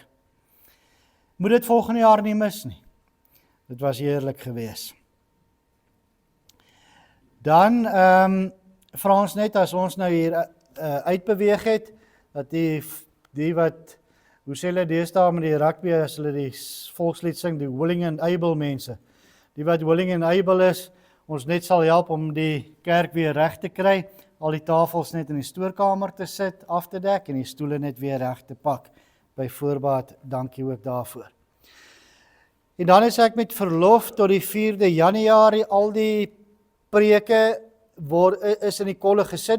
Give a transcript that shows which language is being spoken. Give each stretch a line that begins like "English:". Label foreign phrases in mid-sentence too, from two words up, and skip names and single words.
Afrikaans: Moet dit volgende jaar nie mis nie. Dit was heerlik geweest. Dan vra ons net as ons nou hier uitbeweeg het, dat die wat, hoe sê hulle deesdae met die rugby, as hulle die volkslied sing, die
English: willing and able
Afrikaans: mense, die wat
English: willing and able
Afrikaans: is, ons net sal help om die kerk weer reg te kry, al die tafels net in die stoorkamer te sit, af te dek en die stoele net weer reg te pak. By voorbaat, dankie ook daarvoor. En dan is ek met verlof tot die 4de Januarie, al die preke is in die kolle gesit.